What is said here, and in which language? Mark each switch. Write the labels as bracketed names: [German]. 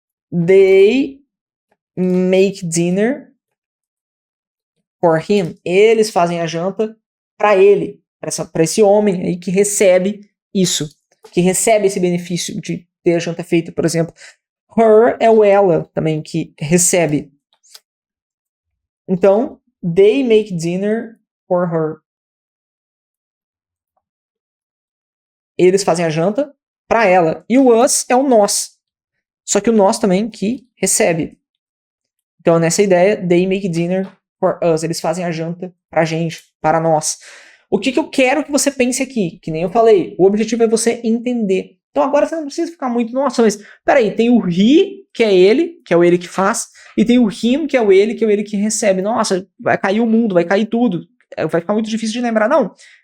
[English] They make dinner for him. [Portuguese] Eles fazem a janta para ele, para esse homem aí que recebe isso, que recebe esse benefício de ter a janta feita, por exemplo. Her é o ela também que recebe. [English] Então, they make dinner for her. [Portuguese] Eles fazem a janta para ela. E o us é o nós. Só que o nós também que recebe. Então, nessa ideia, [English] they make dinner for us. [Portuguese] Eles fazem a janta pra gente, para nós. O que eu quero que você pense aqui? Que nem eu falei, o objetivo é você entender. Então agora você não precisa ficar muito, nossa, mas peraí, tem o he, que é o ele que faz, e tem o him, que é o ele que recebe. Nossa, vai cair o mundo, vai cair tudo. Vai ficar muito difícil de lembrar. Não.